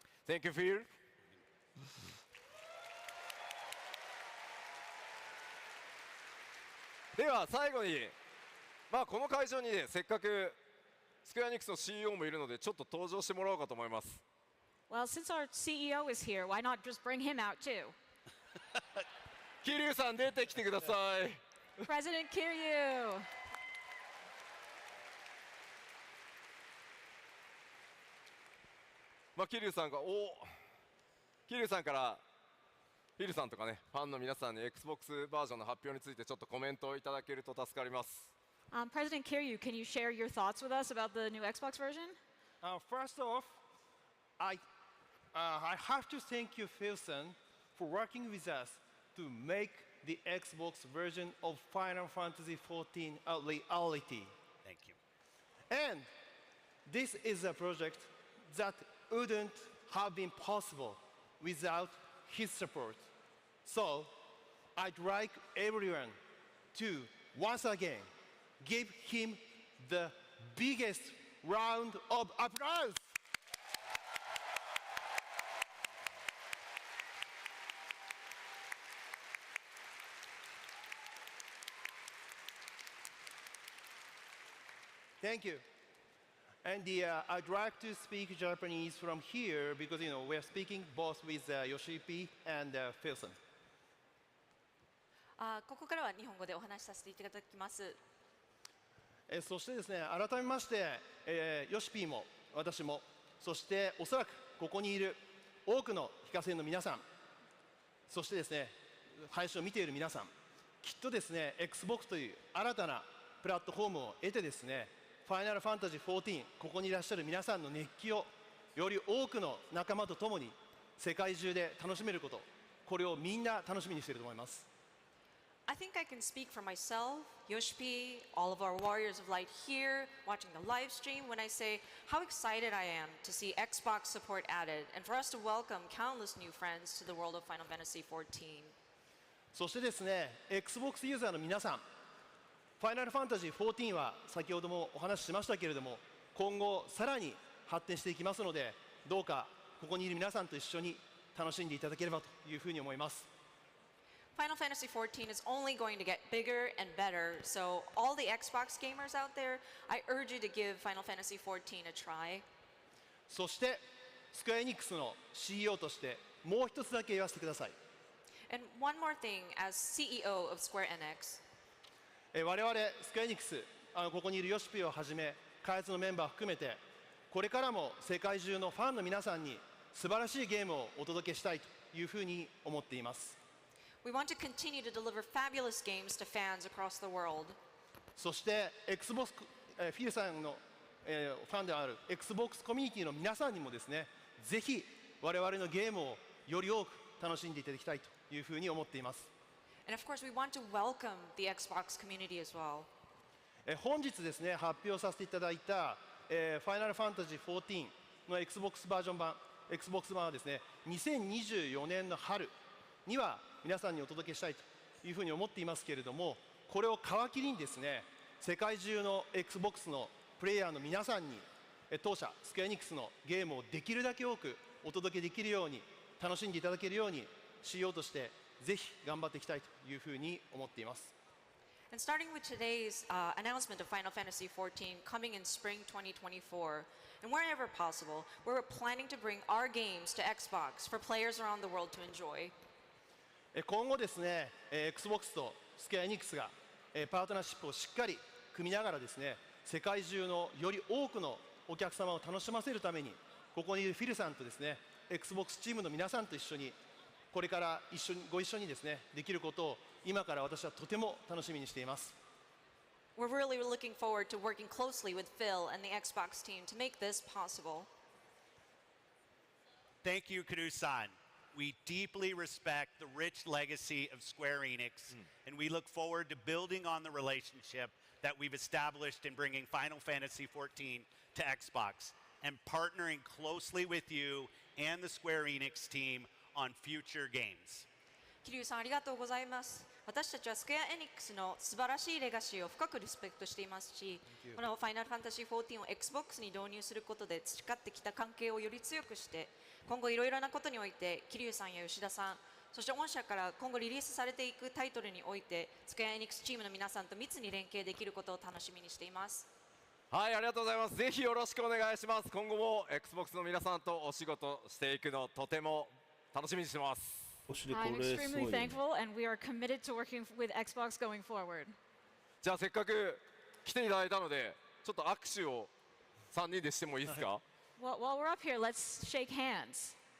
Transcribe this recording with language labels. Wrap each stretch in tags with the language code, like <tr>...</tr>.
<en>Thank you, Phil.</en> <ja>では最後に、この会場にね、せっかくスクエアニックスの CEO もいるので、ちょっと登場してもらおうかと思います。</ja> <en>Well, since our CEO is here, why not just bring him out too?</en> <ja>桐生さん出てきてください。</ja> <en>President Kiryu.</en> <ja>桐生さんが桐生さんからフィルさんとかね、ファンの皆さんに Xbox バージョンの発表についてちょっとコメントをいただけると助かります。</ja> <en>President Kiryu, can you share your thoughts with us about the new Xbox version? First off, I have to thank you, Philson, for working with us to make the Xbox version of Final Fantasy XIV a reality. Thank you. And this is a project that wouldn't have been possible without his support. So I'd like everyone to once again give him the biggest round of applause. Thank you. And I'd like to speak Japanese from here because we're speaking both with Yoshi and Philson.</en> <ja>ここからは日本語でお話しさせていただきます。そしてですね、改めまして、ヨシピーも私も、そしておそらくここにいる多くの非課税の皆さん、そしてですね、配信を見ている皆さん、きっとですね、Xbox という新たなプラットフォームを得てですね、ファイナルファンタジー14、ここにいらっしゃる皆さんの熱気をより多くの仲間と共に世界中で楽しめること、これをみんな楽しみにしていると思います。</ja> <en>I think I can speak for myself, Yoshi, all of our warriors of light here, watching the live stream, when I say how excited I am to see Xbox support added and for us to welcome countless new friends to the world of Final Fantasy XIV.</en> <ja>そしてですね、Xbox ユーザーの皆さん、ファイナルファンタジー14は先ほどもお話ししましたけれども、今後さらに発展していきますので、どうかここにいる皆さんと一緒に楽しんでいただければというふうに思います。</ja> <en>Final Fantasy XIV is only going to get bigger and better, so all the Xbox gamers out there, I urge you to give Final Fantasy XIV a try.</en> <ja>そしてスクエアエニックスの CEO としてもう一つだけ言わせてください。</ja> <en>And one more thing, as CEO of Square Enix,</en> <ja>我々スクエアエニックス、ここにいるヨシピをはじめ開発のメンバー含めて、これからも世界中のファンの皆さんに素晴らしいゲームをお届けしたいというふうに思っています。</ja> <en>we want to continue to deliver fabulous games to fans across the world.</en> <ja>そして Xbox、フィルさんの、ファンである Xbox コミュニティの皆さんにもですね、ぜひ我々のゲームをより多く楽しんでいただきたいというふうに思っています。</ja> <en>And of course, we want to welcome the Xbox community as well.</en> <ja>本日ですね、発表させていただいた、ファイナルファンタジー14の Xbox バージョン版、Xbox 版はですね、2024年の春には皆さんにお届けしたいというふうに思っていますけれども、これを皮切りにですね、世界中の Xbox のプレイヤーの皆さんに当社スクエアエニックスのゲームをできるだけ多くお届けできるように、楽しんでいただけるように CEO としてぜひ頑張っていきたいというふうに思っています。</ja> <en>And starting with today's announcement of Final Fantasy XIV coming in spring 2024, and wherever possible, we're planning to bring our games to Xbox for players around the world to enjoy.</en> <ja>今後ですね、Xbox とスクエアエニックスがパートナーシップをしっかり組みながらですね、世界中のより多くのお客様を楽しませるために、ここにいるフィルさんとですね、Xbox チームの皆さんと一緒に、これからご一緒にですね、できることを今から私はとても楽しみにしています。</ja> <en>We're really looking forward to working closely with Phil and the Xbox team to make this possible. Thank you, Kuru-san. We deeply respect the rich legacy of Square Enix, and we look forward to building on the relationship that we've established in bringing Final Fantasy XIV to Xbox and partnering closely with you and the Square Enix team on future games.</en> <ja>桐生さんありがとうございます。私たちはスクエアエニックスの素晴らしいレガシーを深くリスペクトしていますし、このファイナルファンタジー14を Xbox に導入することで培ってきた関係をより強くして、今後いろいろなことにおいて桐生さんや吉田さん、そして御社から今後リリースされていくタイトルにおいてスクエアエニックスチームの皆さんと密に連携できることを楽しみにしています。はい、ありがとうございます。ぜひよろしくお願いします。今後も Xbox の皆さんとお仕事していくのとても楽しみにしてます。</ja> <en>I'm extremely thankful, and we are committed to working with Xbox going forward.</en> <ja>じゃあせっかく来ていただいたので、ちょっと握手を3人でしてもいいですか？</ja> <en>Well, while we're up here, let's shake hands.</en>